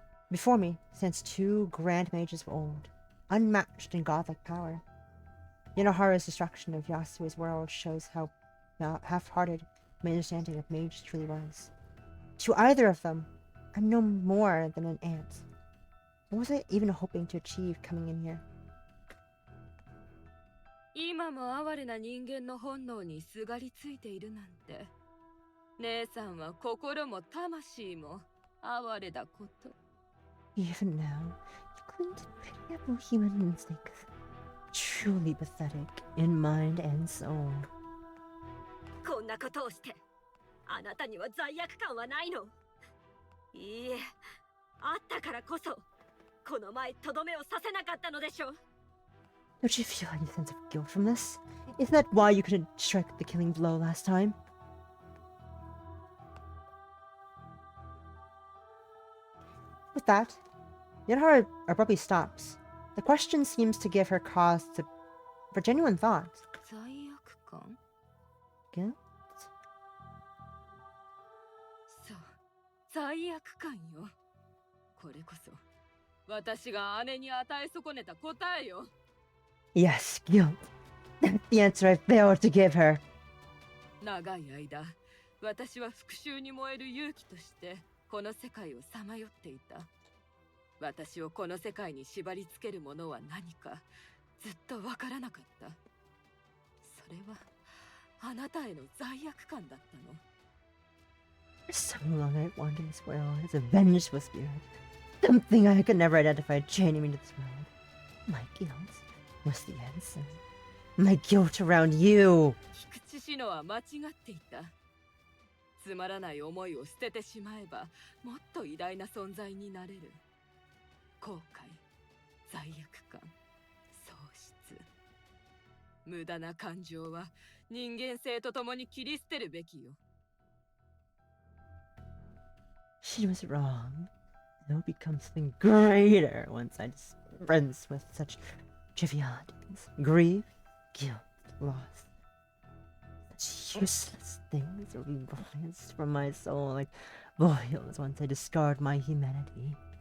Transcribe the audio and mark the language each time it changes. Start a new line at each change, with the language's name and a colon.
English: Before me stands two grand mages of old, unmatched in godlike power. Yanohara's destruction of Yasue's world shows how half-hearted my understanding of mage truly was. To either of them, I'm no more than an ant. What was I even hoping to achieve coming in here?
Japanese: 今も哀れな人間の本能にすがりついているなんて。姉さんは心も魂も哀れだこと。
English: Even now, you cling to pitiable human instincts. Truly pathetic in mind and soul.
Japanese: こんなことをしてあなたには罪悪感はないの？いいえ、あったからこそこの前とどめをさせなかったのでしょう。
English: Don't you feel any sense of guilt from this? Isn't that why you couldn't strike the killing blow last time? With that, Yanohara abruptly stops. The question seems to give her cause for genuine thought.
Japanese: 罪悪感？
English: Guilt?
Japanese: そう、罪悪感よ。これこそ私が姉に与え損ねた答えよ。
English: Yes, guilt. That's the answer I failed to give her.
Japanese: 長い間、私は復讐に燃える勇気としてこの世界をさまよっていた。私をこの世界に縛り付けるものは何かずっとわからなかった。それはあなたへの罪悪感だったの。
English: For so long I wandered this world as a vengeful spirit. Something I could never identify chaining me to this world. My guilt was the answer. My guilt around you.
Japanese: 菊池志乃は間違っていた。つまらない思いを捨ててしまえばもっと偉大な存在になれる。後悔、罪悪感、喪失。無駄な感情は人間性とともに切り捨てるべきよ。
English: She was wrong. It'll become something greater once I dispense with such trivialities. Grief, guilt, loss. Such useless things will be rinsed from my soul like boils once I discard my humanity.